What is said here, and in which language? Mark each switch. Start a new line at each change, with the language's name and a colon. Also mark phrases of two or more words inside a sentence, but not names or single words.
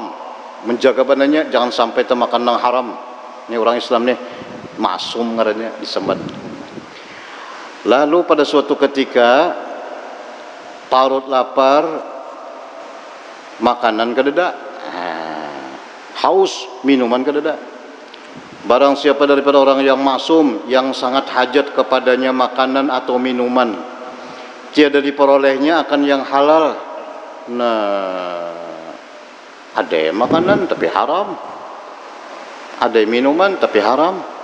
Indonesian: Menjaga badannya jangan sampai termakan yang haram. Ini orang Islam ni maksum ngarannya disembat.
Banjar: Lalu pada suatu ketika parut lapar, makanan kadeda, haus minuman kadeda.
Indonesian: Barang siapa daripada orang yang maksum yang sangat hajat kepadanya makanan atau minuman, tiada diperolehnya akan yang halal. Nah, ada makanan tapi haram, ada minuman tapi haram.